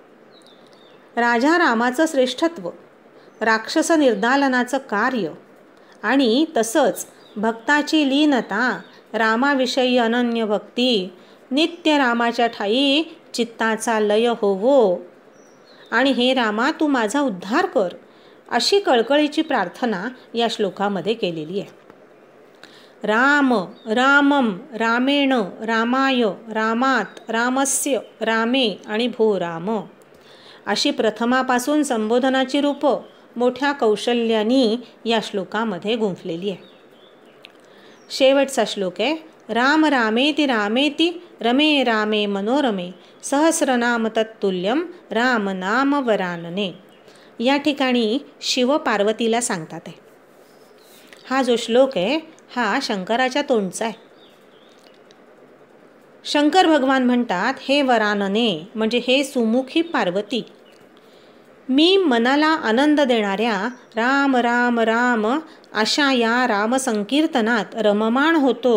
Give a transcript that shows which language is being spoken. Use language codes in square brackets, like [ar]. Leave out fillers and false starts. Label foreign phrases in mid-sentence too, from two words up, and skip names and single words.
[mr] राजा रामाचं श्रेष्ठत्व, राक्षस निर्दालनाचं कार्य आणि तसंच भक्ताची लीनता, रामाविषयी अनन्य भक्ती, नित्य रामाच्या ठाई चित्ताचा लय होवो आणि हे रामा तू माझा उद्धार कर, अशी कळकळीची प्रार्थना या श्लोकामध्ये केलेली आहे. [sa] राम, रामम, रामेण, रामाय, रामात, रामस्य, रामे [mr] आणि भो राम, अशी प्रथमापासून संबोधनाची रूपं मोठ्या कौशल्यानी या श्लोकामध्ये गुंफलेली आहे. शेवटचा श्लोक आहे, [sa] राम रामेति रामेति रमे रामे मनोरमे सहस्रनाम तत्तुल्यम राम नाम वरानने. [mr] या ठिकाणी शिव पार्वतीला सांगतात आहे. हा जो श्लोक आहे हा शंकराच्या तोंडचा आहे. शंकर भगवान म्हणतात, हे वरानने म्हणजे हे सुमुखी पार्वती, मी मनाला आनंद देणाऱ्या राम राम राम अशा या रामसंकीर्तनात रममाण होतो.